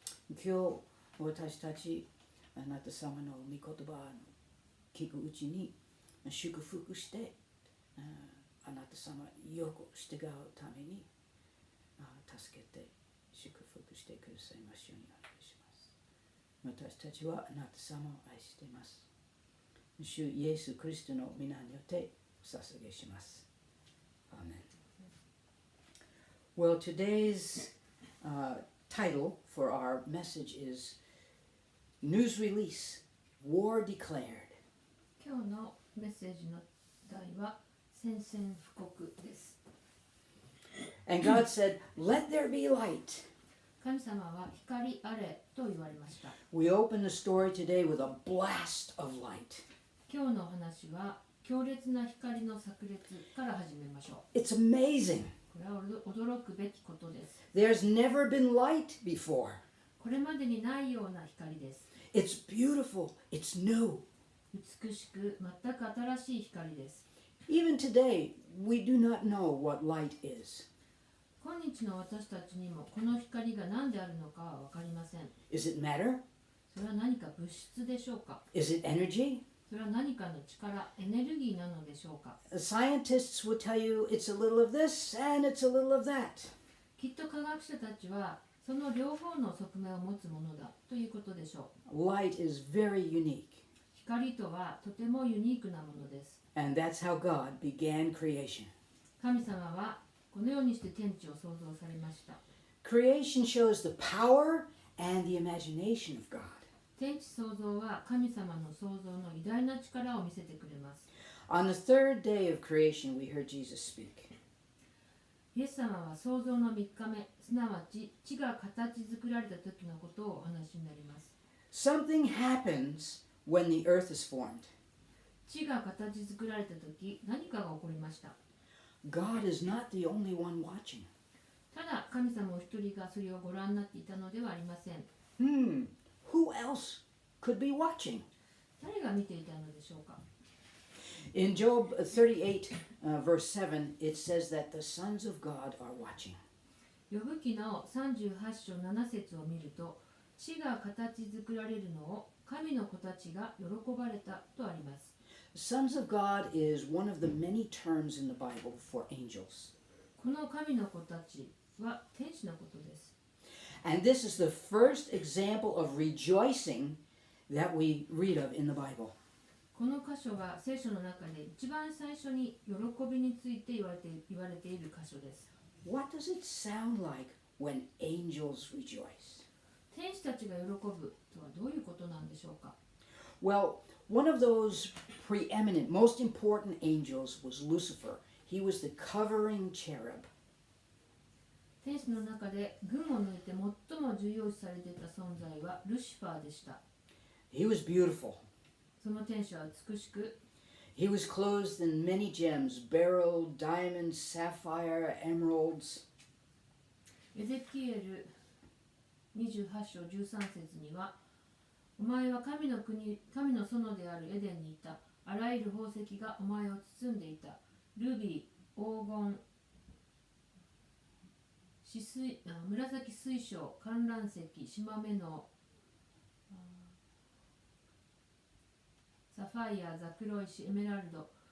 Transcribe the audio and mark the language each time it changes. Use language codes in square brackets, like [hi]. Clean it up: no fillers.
[ja] 今日、私たち、あなた様の御言葉を聞くうちに、祝福して、あなた様よく従うために、助けて、祝福してくださいますようにお願いします。私たちはあなた様を愛しています。主イエス・クリストの皆によってお捧げします。アーメン。 [en] Well, today's title for our message is News Release, War Declared. [ja] 今日のメッセージの題は宣戦布告です。 [en] And God said, Let there be light. [ja] 神様は光あれと言われました。 [en] We open the story today with a blast of light. [ja] 今日のお話は強烈な光の炸裂から始めましょう。 [en] It's amazing. [ja] これは驚くべきことです。 [en] There's never been light before. [ja] これまでにないような光です。 [en] It's beautiful. It's new. [ja] 美しく全く新しい光です。 [en] Even today, we do not know what light is. [ja] 今日の私たちにもこの光が何であるのかは分かりません。 [en] Is it matter? [ja] それは何か物質でしょうか？ [en] Is it energy? [ja] それは何かの力、エネルギーなのでしょうか？ [en] Scientists will tell you it's a little of this and it's a little of that. [ja] きっと科学者たちはその両方の側面を持つものだということでしょう。 [en] Light is very unique. [ja] 光とはとてもユニークなものです。 [en] And that's how God began creation. [ja] 神様はこのようにして天地を創造されました。 [en] Creation shows the power and the imagination of God. [ja] 天地創造は神様の創造の偉大な力を見せてくれます。 [en] On the third day of creation, we heard Jesus speak. [ja] イエス様は創造の3日目、すなわち地が形作られた時のことをお話になります。 [en] Something happens when the earth is formed. [ja] 地が形作られた時、何かが起こりました。 [en] God is not the only one watching. [ja] ただ神様お一人がそれをご覧になっていたのではありません。 [en] Who else could be watching? [ja] 誰が見ていたのでしょうか？ [en] In Job 38, verse 7, it says that the sons of God are watching. [ja] ヨブ記の38章7節を見ると、地が形作られるのを神の子たちが喜ばれたとあります。 [en] Sons of God is one of the many terms in the Bible for angels. [ja] この神の子たちは天使のことです。 [en] And this is the first example of rejoicing that we read of in the Bible. [ja] この箇所は聖書の中で一番最初に喜びについて言われている箇所です。 [en] What does it sound like when angels rejoice? [ja] 天使たちが喜ぶとはどういうことなんでしょうか？ [en] Well, one of those preeminent, most important angels was Lucifer. He was the covering cherub. [ja] 天使の中で群を抜いて最も重要視されていた存在はルシファーでした。 [en] He was beautiful. [ja] その天使は美しく、 [en] He was clothed in many gems, beryl, diamonds, sapphire, emeralds. [ja] エゼキエル28章13節には、お前は神の園であるエデンにいた。あらゆる宝石がお前を包んでいた。ルビー、黄金、紫水晶、観覧石、島目のサファイア、ザクロ石、エメラルド。